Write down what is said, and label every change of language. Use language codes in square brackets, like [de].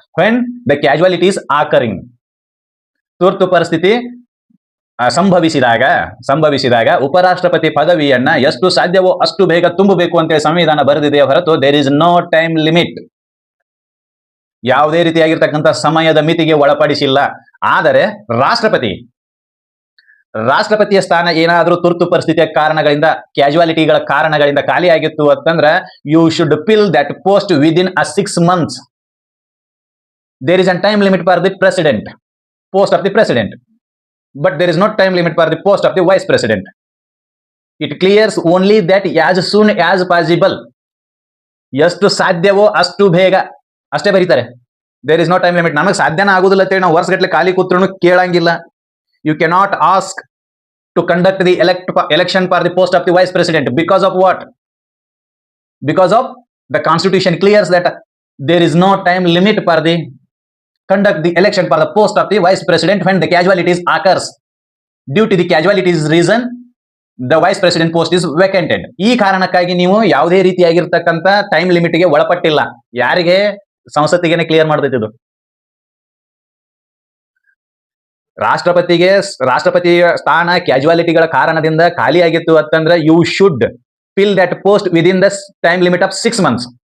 [en] when the casualties occurring, [kn] ತುರ್ತು ಪರಿಸ್ಥಿತಿ ಸಂಭವಿಸಿದಾಗ ಉಪರಾಷ್ಟ್ರಪತಿ ಪದವಿಯನ್ನ ಎಷ್ಟು ಸಾಧ್ಯವೋ ಅಷ್ಟು ಬೇಗ ತುಂಬಬೇಕು ಅಂತೇಳಿ ಸಂವಿಧಾನ ಬರೆದಿದೆಯ ಹೊರತು [en] there is no time limit, [kn] ಯಾವುದೇ ರೀತಿಯಾಗಿರ್ತಕ್ಕಂಥ ಸಮಯದ ಮಿತಿಗೆ ಒಳಪಡಿಸಿಲ್ಲ. ಆದರೆ ರಾಷ್ಟ್ರಪತಿಯ ಸ್ಥಾನ ಏನಾದರೂ ತುರ್ತು ಪರಿಸ್ಥಿತಿಯ ಕಾರಣಗಳಿಂದ, ಕ್ಯಾಜುಯಾಲಿಟಿಗಳ ಕಾರಣಗಳಿಂದ ಖಾಲಿ ಆಗಿತ್ತು ಅಂತಂದ್ರೆ [en] You should fill that post within a 6 months. There is a time limit for the president, post of the president, but there is no time limit for the post of the vice president. It clears only that as soon as possible, [kn] ಎಷ್ಟು ಸಾಧ್ಯವೋ ಅಷ್ಟು ಬೇಗ ಅಷ್ಟೇ ಬರೀತಾರೆ. [en] There is no time limit. [kn] ನಮಗೆ ಸಾಧ್ಯನ ಆಗುದಿಲ್ಲ ಅಂತೇಳಿ ನಾವು ವರ್ಷಗಟ್ಟಲೆ ಖಾಲಿ ಕೂತ್ರು ಕೇಳಂಗಿಲ್ಲ. [en] You cannot ask to conduct the election for the post of the vice president because of what? Because of the constitution clears that there is no time limit for the conduct the election for the post of the vice president when the casualties occurs. Due to the casualties reason, the vice president post is vacated. [kn] ಈ ಕಾರಣಕ್ಕಾಗಿ ನೀವು ಯಾವುದೇ ರೀತಿಯಾಗಿರ್ತಕ್ಕಂಥ time ಲಿಮಿಟ್ಗೆ ಒಳಪಟ್ಟಿಲ್ಲ. ಯಾರಿಗೆ? ಸಂಸತ್ತಿಗೆ clear ಮಾಡ್ತೈತಿ ಇದು. ರಾಷ್ಟ್ರಪತಿಯ ಸ್ಥಾನ ಕ್ಯಾಜುಯಾಲಿಟಿಗಳ ಕಾರಣದಿಂದ ಖಾಲಿಯಾಗಿತ್ತು ಅಂತಂದ್ರೆ [en] You should fill that post within the time limit of 6 months.